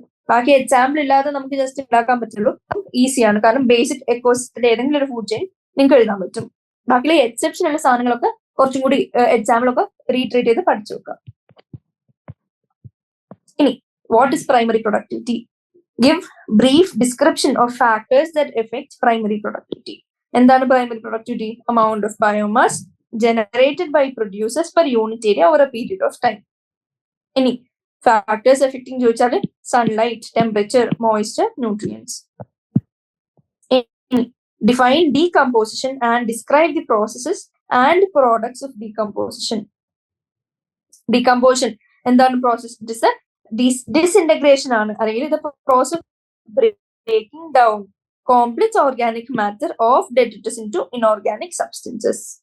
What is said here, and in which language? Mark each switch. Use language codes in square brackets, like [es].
[ml] ബാക്കി എക്സാമ്പിൾ ഇല്ലാതെ നമുക്ക് ജസ്റ്റ് ഉണ്ടാക്കാൻ പറ്റുള്ളൂ. ഈസിയാണ്, കാരണം ബേസിക് എക്കോസിസ്റ്റത്തിന്റെ ഏതെങ്കിലും ഒരു ഫുഡ് ചെയിൻ നിങ്ങൾക്ക് എഴുതാൻ പറ്റും. ബാക്കിയുള്ള എക്സെപ്ഷനുള്ള സാധനങ്ങളൊക്കെ കുറച്ചും കൂടി എക്സാമ്പിളൊക്കെ റീട്രീറ്റ് ചെയ്ത് പഠിച്ചു വെക്കാം. [en] ഇനി what is primary productivity? Give brief description of factors that affect primary productivity. [ml] എന്താണ് primary productivity? [en] amount of biomass generated by producers per unit area over a period of time. [ml] ഇനി ഫാക്ടേഴ്സ് എഫക്റ്റിംഗ് ചോദിച്ചാൽ sunlight, temperature, moisture, nutrients. [en] Define decomposition and describe the processes and products of decomposition. Decomposition എന്താണ് process? It is disintegration [ml] ആണ്, അല്ലെങ്കിൽ ഇത് [en] Process breaking down complex organic matter of detritus into inorganic substances.